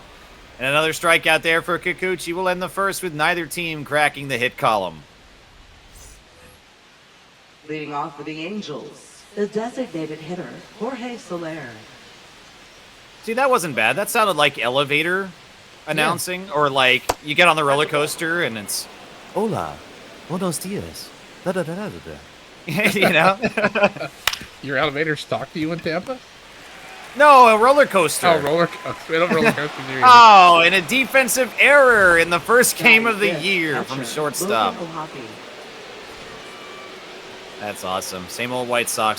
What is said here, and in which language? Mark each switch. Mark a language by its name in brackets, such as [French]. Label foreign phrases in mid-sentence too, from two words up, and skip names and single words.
[English] And another strikeout there for Kikuchi. Will end the first with neither team cracking the hit column. Leading off for the Angels, the designated hitter, Jorge Soler. See, that wasn't bad. That sounded like elevator announcing, or like you get on the roller coaster and it's [Spanish] "Hola, buenos dias." Da, da, da, da, da. [English] You know? Your elevators talk to you in Tampa? No, a roller coaster. Oh, roller coaster. We don't roller coaster here. Oh, and a defensive error in the first game of the year from shortstop. That's awesome. Same old White Sox.